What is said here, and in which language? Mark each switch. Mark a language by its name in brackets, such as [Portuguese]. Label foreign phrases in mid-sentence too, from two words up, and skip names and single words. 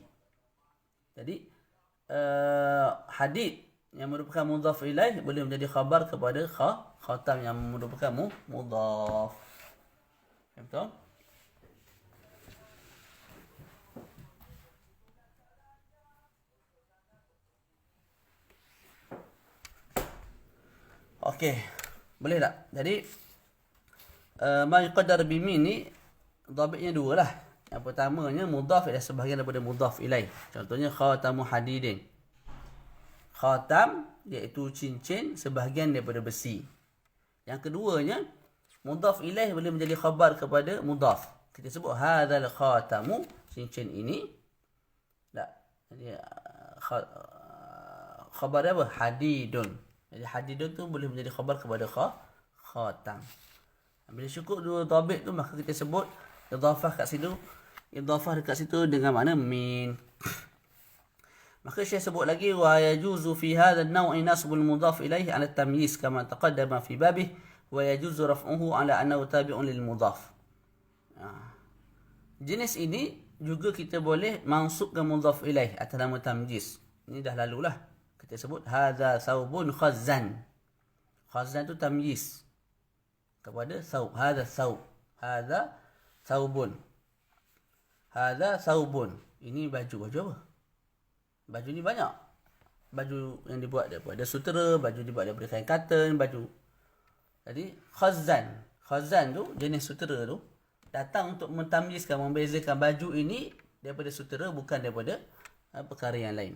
[Malay] Jadi hadid yang merupakan [Arabic] مضاف إليه [Malay] boleh menjadi khabar kepada khatam yang merupakan mudhaf. Betul? Okey. Boleh tak? Jadi [Arabic] ما يقدر بمن [Malay] ni dhabitnya dua lah. Yang pertamanya mudhaf ialah sebahagian daripada [Arabic] مضاف إليه. [Malay] Contohnya [Arabic] خاتمُ حديدٍ. [Malay] Khatam iaitu cincin sebahagian daripada besi. Yang keduanya [Arabic] مضاف إليه [Malay] boleh menjadi khabar kepada mudhaf. Kita sebut [Arabic] هذا الخاتم, [Malay] cincin ini. Tak. Jadi khabar apa? Hadidun. Jadi hadidun tu boleh menjadi khabar kepada khatam. Bila cukup dua dhabit tu, maka kita sebut idhafah kat situ. Idhafah dekat situ dengan makna min. Maka Syekh sebut lagi [Arabic] ويجوز في هذا النوع نصب المضاف إليه على التمييز كما تقدم في بابه ويجوز رفعه على أنه تابع للمضاف. [Malay] Jenis ini juga kita boleh mansubkan [Arabic] مضاف إليه [Malay] atas nama tamyiz. Ini dah lalulah. Kita sebut [Arabic] هذا ثوبٌ خزًّا. [Malay] Khazzan tu tamyiz kepada thawb. [Arabic] هذا ثوب. هذا ثوبٌ. هذا ثوبٌ. [Malay] Ini baju. Baju apa? Baju ni banyak. Baju yang dibuat daripada sutera, baju dibuat daripada kain katan, baju. Jadi khazzan. Khazzan tu jenis sutera tu datang untuk mentamyizkan, membezakan baju ini daripada sutera, bukan daripada perkara yang lain.